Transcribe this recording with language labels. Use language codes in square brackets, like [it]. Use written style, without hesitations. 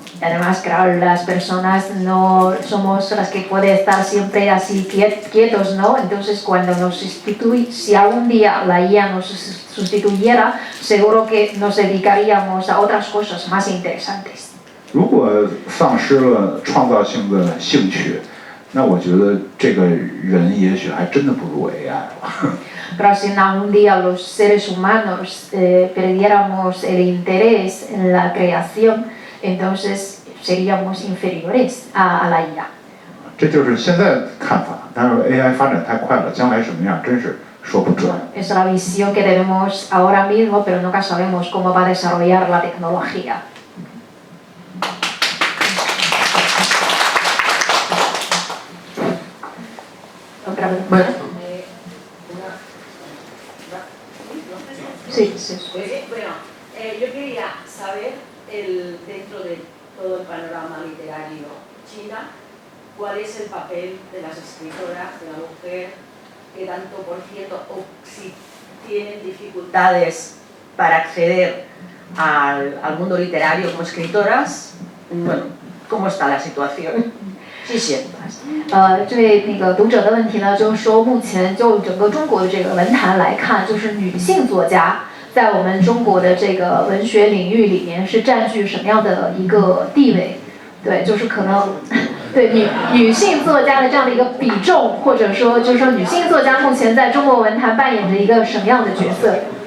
[es] Además, claro, las personas no somos las que pueden estar siempre así quietos, ¿no? Entonces, cuando si algún día la IA nos sustituyera, seguro que nos dedicaríamos a otras cosas más interesantes. [zh] 如果丧失了创造性的兴趣，那我觉得这个人也许还真的不如 AI 了。 [es] Pero si algún día los seres humanos perdiéramos el interés en la creación, entonces seríamos inferiores a la IA. [zh] 这就是现在看法，但是 AI 发展太快了，将来什么样真是说不准。 [es] Es la visión que tenemos ahora mismo, pero nunca sabemos cómo va a desarrollar la tecnología. Otra vez. Bueno. Sí, sí. Bueno, yo quería saber dentro de todo el panorama literario China, cuál es el papel de las escritoras, de la mujer, que tanto por cierto, o si tienen dificultades para acceder al mundo literario como escritoras, bueno, ¿cómo está la situación? [zh] 谢谢。这位读者的问题呢，就是说目前就整个中国的这个文坛来看，就是女性作家在我们中国的这个文学领域里面是占据什么样的一个地位？对，就是可能对女性作家的这样的一个比重，或者说就是说女性作家目前在中国文坛扮演着一个什么样的角色？